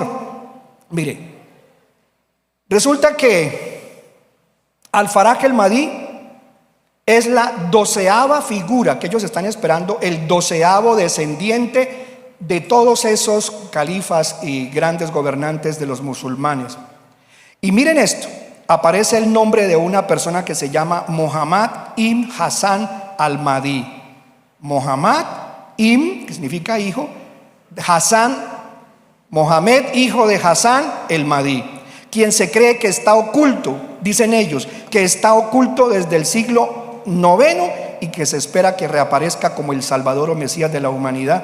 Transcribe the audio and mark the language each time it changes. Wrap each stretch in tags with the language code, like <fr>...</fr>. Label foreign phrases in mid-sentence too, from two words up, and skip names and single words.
<es>Mire, resulta que Al-Faraj el Mahdi es la 12ª figura que ellos están esperando, el 12º descendiente de todos esos califas y grandes gobernantes de los musulmanes. Y miren esto, aparece el nombre de una persona que se llama Muhammad ibn Hassan al-Mahdi. Muhammad ibn, que significa hijo, Hassan, Mohamed, hijo de Hassan el Mahdi, quien se cree que está oculto, dicen ellos, que está oculto desde el siglo IX y que se espera que reaparezca como el Salvador o Mesías de la humanidad.</es>